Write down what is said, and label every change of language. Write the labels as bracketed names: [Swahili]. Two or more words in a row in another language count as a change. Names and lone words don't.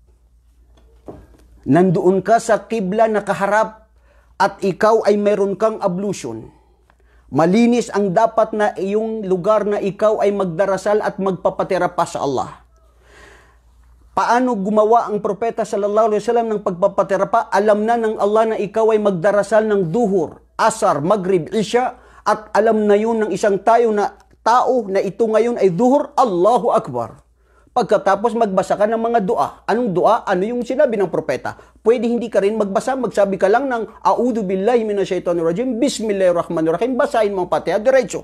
[Filipino] Nandoon ka sa kibla nakaharap at ikaw ay meron kang ablution. Malinis ang dapat na iyong lugar na ikaw ay magdarasal at magpapatira pa sa Allah. Paano gumawa ang propeta [Arabic] صلى الله عليه وسلم [Filipino] ng pagpapatira pa? Alam na ng Allah na ikaw ay magdarasal ng duhur, asar, maghrib, isya, at alam na yun ng isang tao na ito ngayon ay duhur, [Arabic] الله أكبر. [Filipino] Pagkatapos magbasa ka ng mga dua. Anong dua? Ano yung sinabi ng propeta? Pwede hindi ka rin magbasa, magsabi ka lang ng [Arabic] أعوذ بالله من الشيطان الرجيم بسم الله الرحمن الرحيم, [Filipino] basahin mo ang Fatiha diretso.